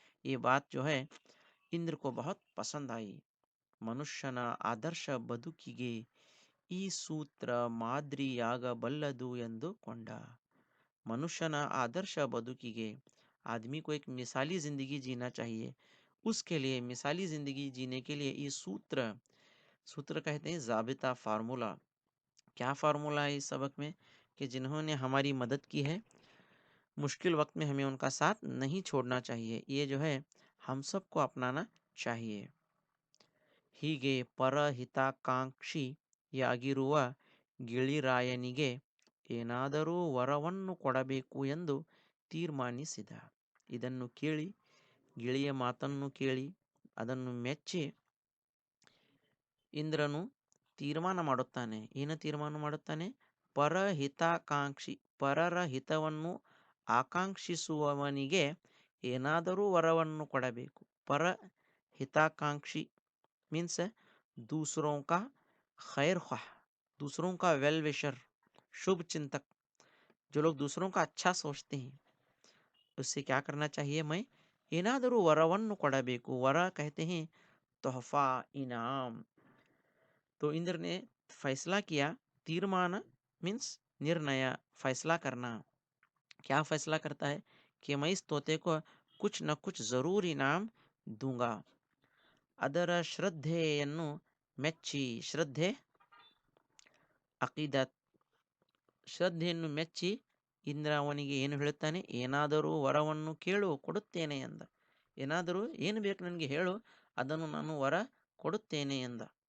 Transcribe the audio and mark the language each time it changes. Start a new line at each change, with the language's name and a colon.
Hindi: ये बात जो है इंद्र को बहुत पसंद आई.
Kannada: ಮನುಷ್ಯನ ಆದರ್ಶ ಬದುಕಿಗೆ ಈ ಸೂತ್ರ ಮಾದರಿಯಾಗಬಲ್ಲದು ಎಂದು ಕೊಂಡ. मनुष्यना आदर्श बदुकीगे.
Hindi: आदमी को एक मिसाली जिंदगी जीना चाहिए. उसके लिए मिसाली जिंदगी जीने के लिए ये सूत्र, सूत्र कहते हैं जाबिता, फार्मूला. क्या फार्मूला है इस सबक में? कि जिन्होंने हमारी मदद की है, मुश्किल वक्त में हमें उनका साथ नहीं छोड़ना चाहिए. ये जो है हम सबको अपनाना चाहिए.
Kannada: ಹೀಗೆ ಪರಹಿತಾಕಾಂಕ್ಷಿಯಾಗಿರುವ ಗಿಳಿರಾಯನಿಗೆ ಏನಾದರೂ ವರವನ್ನು ಕೊಡಬೇಕು ಎಂದು ತೀರ್ಮಾನಿಸಿದ. ಇದನ್ನು ಕೇಳಿ, ಗಿಳಿಯ ಮಾತನ್ನು ಕೇಳಿ ಅದನ್ನು ಮೆಚ್ಚಿ ಇಂದ್ರನು ತೀರ್ಮಾನ ಮಾಡುತ್ತಾನೆ. ಏನು ತೀರ್ಮಾನ ಮಾಡುತ್ತಾನೆ? ಪರಹಿತಾಕಾಂಕ್ಷಿ, ಪರರ ಹಿತವನ್ನು ಆಕಾಂಕ್ಷಿಸುವವನಿಗೆ ಏನಾದರೂ ವರವನ್ನು ಕೊಡಬೇಕು.
Hindi: ಪರ ಹಿತಾಕಾಂಕ್ಷಿ मीन्स दूसरों का खैर ख्वाह, दूसरों का वेल विशर, शुभ चिंतक. जो लोग दूसरों का अच्छा सोचते हैं उससे क्या करना चाहिए?
Kannada: मैं ಏನಾದರೂ ವರವನ್ನು ಕೊಡಬೇಕು.
Hindi: ವರ कहते हैं तोहफा, इनाम. तो इंद्र ने फैसला किया. तीर्मान मीन्स निर्णय, फैसला करना. क्या फैसला करता है? कि मैं इस तोते को कुछ न कुछ जरूर इनाम दूंगा.
Kannada: ಅದರ ಶ್ರದ್ಧೆಯನ್ನು ಮೆಚ್ಚಿ, ಶ್ರದ್ಧೆ ಅಕೀದತ್, ಶ್ರದ್ಧೆಯನ್ನು ಮೆಚ್ಚಿ ಇಂದ್ರ ಅವನಿಗೆ ಏನು ಹೇಳುತ್ತಾನೆ? ಏನಾದರೂ ವರವನ್ನು ಕೇಳು, ಕೊಡುತ್ತೇನೆ ಎಂದ. ಏನಾದರೂ ಏನು ಬೇಕು ನನಗೆ ಹೇಳು, ಅದನ್ನು ನಾನು ವರ ಕೊಡುತ್ತೇನೆ ಎಂದ.